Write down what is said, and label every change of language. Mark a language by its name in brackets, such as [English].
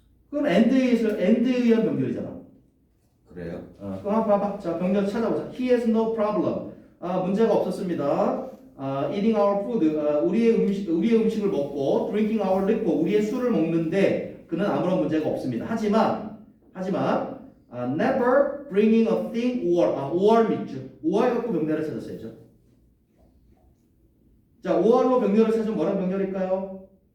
[Korean] 그럼 and에 의한 병렬이잖아. 그래요? 그럼 한번 봐봐. 자, 병렬 찾아보자. [English] He has no problem. [Korean] 문제가 없었습니다. [English] eating our food. [Korean] 우리의 음식을 먹고 [English] drinking our liquor. [Korean] 우리의 술을 먹는데 그는 아무런 문제가 없습니다. 하지만 [English] never bringing a thing or 밑줄. [Korean] or 갖고 병렬을 찾았어야죠. 자, or로 병렬을 찾으면 뭐랑 병렬일까요?